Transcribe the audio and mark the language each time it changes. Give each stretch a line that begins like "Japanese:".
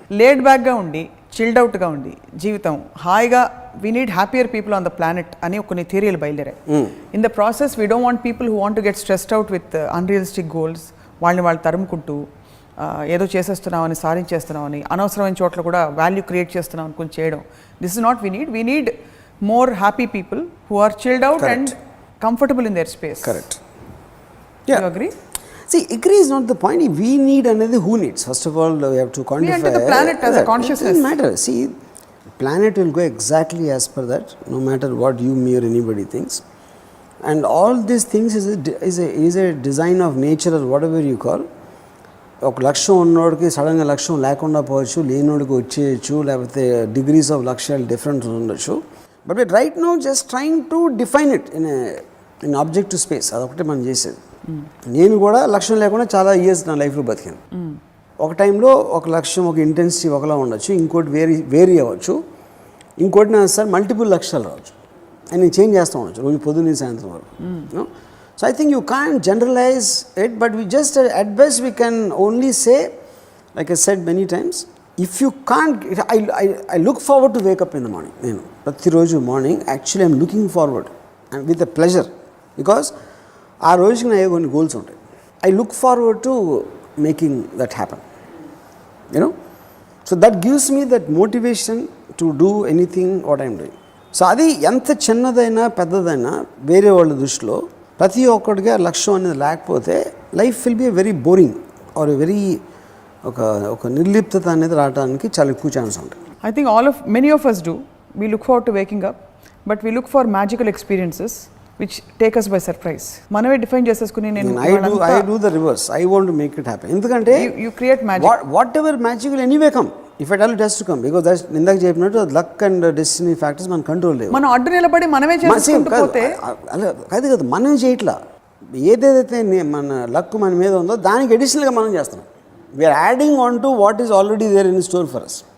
Telugu: Laid బ్యాక్గా ఉండి, chilled అవుట్గా ఉండి జీవితం హాయిగా,
English: we need happier people on the planet
Telugu: అని కొన్ని థియరీలు బయలుదేరాయి.
English: in the process we don't want people who want to get stressed out with unrealistic goals,
Telugu: వాళ్ళు తరుముకుంటూ ఏదో చేసేస్తున్నామని, సాధించేస్తున్నామని, అనవసరమైన చోట్ల కూడా వాల్యూ క్రియేట్ చేస్తున్నాం అనుకుని చేయడం.
English: This is not we need more happy people who are chilled out. Correct. And comfortable in their space. Correct. Yeah. You agree? See, agree is not the point. We need another who needs. First of all, we have to quantify. We enter the planet as a consciousness. It doesn't matter. See, planet will go exactly as per that, no matter what you, me or anybody thinks. And all these things is a design of nature or whatever you call.
Telugu: ఒక లక్ష్యం ఉన్నోడికి సడన్గా లక్ష్యం లేకుండా పోవచ్చు, లేనోడికి వచ్చేయచ్చు, లేకపోతే degrees of లక్ష్యాలు డిఫరెంట్ ఉండొచ్చు.
English: But we're right now just trying to define it in objective space.
Telugu: అదొకటి మనం చేసేది. నేను కూడా లక్ష్యం లేకుండా చాలా ఇయర్స్ నా లైఫ్లో బతికాను. ఒక టైంలో ఒక లక్ష్యం, ఒక ఇంటెన్సిటీ ఒకలా ఉండొచ్చు, ఇంకోటి వేరీ అవ్వచ్చు, ఇంకోటి నా సార్ మల్టిపుల్ లక్ష్యాలు రావచ్చు, అండ్ నేను చేంజ్ చేస్తూ ఉండొచ్చు రోజు పొద్దున్న సాయంత్రం వరకు.
English: So I think you can't generalize it, but we just at best we can only say, like I said many times, if you can't, I look forward to wake up in the morning. You know, ప్రతిరోజు morning actually I'm looking forward and with a pleasure, because
Telugu: ఆ రోజుకి నా కొన్ని goals ఉంటాయి.
English: I look forward to making that happen, you know. So that gives me that motivation to do anything what I'm doing.
Telugu: So అది ఎంత చిన్నదైనా పెద్దదైనా వేరే వాళ్ళ దృష్టిలో ప్రతి ఒక్కడికి ఆ లక్ష్యం అనేది లేకపోతే
English: life will be very boring or very
Telugu: ఒక నిర్లిప్తత అనేది రావడానికి చాలా ఎక్కువ ఛాన్స్ ఉంటుంది.
English: I think many of us do. We look forward to waking up, but we look for magical experiences which take us by surprise.
Telugu: మనమే define చేసేసుకుని
English: I do the reverse. I want to make it happen. ఎందుకంటే you create magic. Whatever magic will anyway come. If at all it has to come, because that's
Telugu: ఇందాక చెప్పినట్టు luck and destiny factors మన control లేవు. మనం అడ్డు నిలబడి మనమే చేసుకుంటూ పోతే అలా కాదు కదా, మనం చేయట్లా. ఏదైతే మన లక్ మన మీద ఉందో దానికి అడిషనల్గా మనం చేస్తున్నాం.
English: We're adding on to what is already there in store for us.